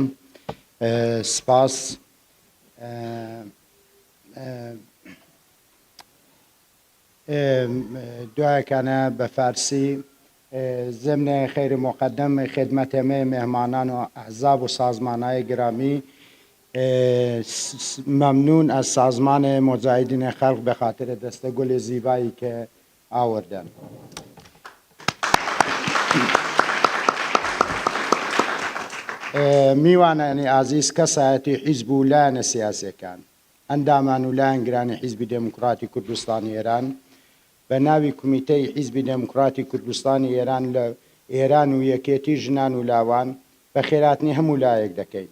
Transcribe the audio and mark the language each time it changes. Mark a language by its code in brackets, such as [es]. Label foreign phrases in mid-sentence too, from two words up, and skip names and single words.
[ckb] سپاس. دوایەکانە بە فارسی [fa] ضمن خیر مقدم خدمت همه مهمانان و احزاب و سازمان‌های گرامی، ممنون از سازمان مجاهدین خلق به خاطر دستگل زیبایی که آوردن. [ckb] میوانانی عزیز کەسایەتی حیزب و لایەنە سیاسیەکان ئەندامان و لایەنگرانی حیزبی دموکراتی کوردستانی ئێران بە ناوی کۆمیتەی حیزبی دموکراتی کوردستانی ئێران لە ئێران و یەکێتی ژنان و لاوان بە خێراتنی هەموو لایەک دەکەین.